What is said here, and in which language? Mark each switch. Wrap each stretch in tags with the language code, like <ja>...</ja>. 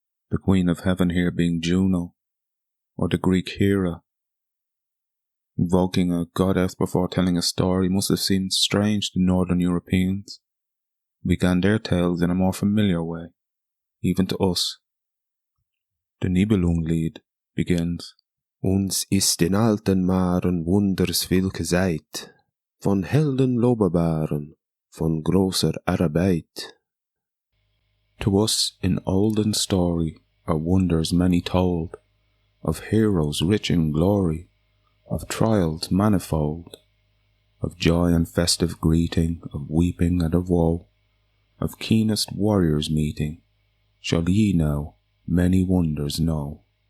<en>The Queen of Heaven here being Juno, or the Greek Hera. Invoking a goddess before telling a story must have seemed strange to Northern Europeans, who began their tales in a more familiar way, even to us. The Nibelungenlied begins,</en> <gmh>Uns ist in alten Maren wunders viel geseit, von Helden Lobebaren, von großer Arbeit.</gmh> <en>To us in olden story are wonders many told, of heroes rich in glory, of trials manifold, of joy and festive greeting, of weeping and of woe, of keenest warriors meeting, shall ye now many wonders know.</en>